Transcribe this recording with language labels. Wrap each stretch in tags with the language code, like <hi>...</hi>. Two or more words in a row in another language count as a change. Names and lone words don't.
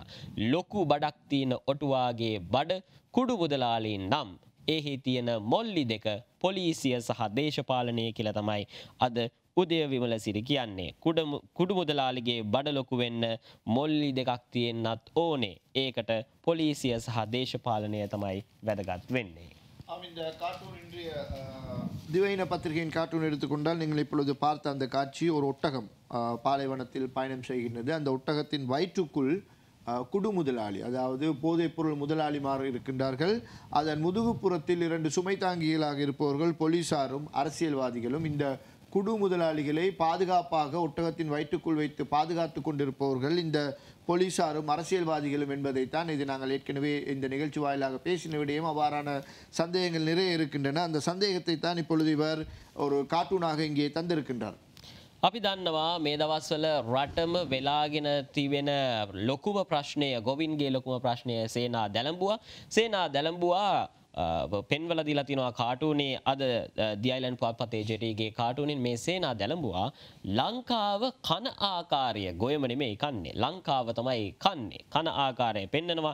<si>ලොකු බඩක් තියෙන ඔටුවාගේ බඩ කුඩු මුදලාලි නම් එහි තියෙන මොල්ලි දෙක පොලිසිය සහ දේශපාලනය කියලා තමයි අද උදය විමල සිරි කියන්නේ. කුඩු මුදලාලිගේ බඩ ලොකු වෙන්න මොල්ලි දෙකක් තියෙන්නත් ඕනේ. ඒකට පොලිසිය සහ දේශපාලනය තමයි වැදගත් වෙන්නේ.</si> <ta>இந்த கார்ட்டூன் இன்றைய திவையின பத்திரிகையின் கார்ட்டூன் எடுத்துக்கொண்டால் நீங்கள் இப்பொழுது பார்த்த அந்த காட்சி ஒரு ஒட்டகம் பாலைவனத்தில் பயணம் செய்கின்றது. அந்த ஒட்டகத்தின் வயிற்றுக்குள் குடு முதலாளி, அதாவது போதைப்பொருள் முதலாளிமார் இருக்கின்றார்கள். அதன் முதுகுப்புறத்தில் 2 சுமை தாங்கிகளாக இருப்பவர்கள் போலீசாரும் அரசியல்வாதிகளும் இந்த குடு முதலாளிகளை பாதுகாப்பாக ஒட்டகத்தின் வயிற்றுக்குள் வைத்து பாதுகாத்து கொண்டிருப்பவர்கள் இந்த போலீசாரும் அரசியல்வாதிகளும் என்பதைத்தான் இது நாங்கள் ஏற்கனவே இந்த நிகழ்ச்சி வாயிலாக பேசின விடயம். அவ்வாறான சந்தேகங்கள் நிறைய இருக்கின்றன. அந்த சந்தேகத்தை தான் இப்பொழுது இவர் ஒரு கார்ட்டூனாக இங்கே தந்திருக்கின்றார்.</ta> <si>අපි දන්නවා මේ දවස්වල රටම වෙලාගෙන තිබෙන ලොකුම ප්‍රශ්නය ගොවින්ගේ ලොකුම ප්‍රශ්නය සේනා දැලඹුවා පෙන්වල දීලා තිනවා කාටුනේ අද දී අයිලන්ඩ් පුවත්පතේ ජෙටීගේ කාටුනින් මේ සේනා දැලඹුවා ලංකාව කන ආකාරය ගොයම නෙමෙයි කන්නේ ලංකාව තමයි කන්නේ කන ආකාරය පෙන්නනවා.</si>